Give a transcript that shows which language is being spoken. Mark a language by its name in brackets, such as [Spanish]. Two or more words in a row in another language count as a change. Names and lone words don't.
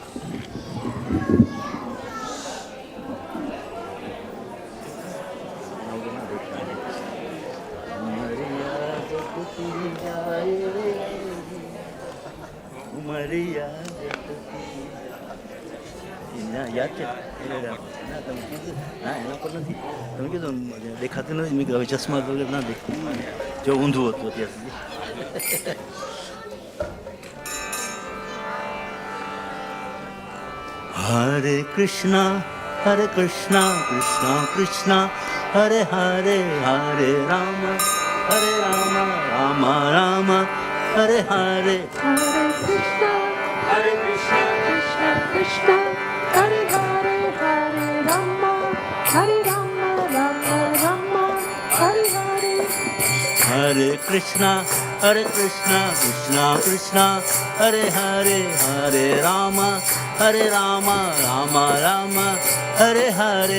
[Gujarati] Maria, याद છે ના તમે કીધું ના એના પર નથી તમે કીધું દેખાતું નથી મેં હવે ચશ્મા વગર ના દેખતું જો ઊંધું હતું અત્યાર સુધી [Sanskrit] હરે કૃષ્ણ કૃષ્ણ કૃષ્ણ હરે હરે હરે રામ રામ રામ હરે હરે हरे कृष्ण कृष्ण कृष्ण हरे हरे हरे राम राम राम हरे हरे. हरे कृष्ण कृष्ण कृष्ण हरे हरे हरे राम राम राम हरे हरे.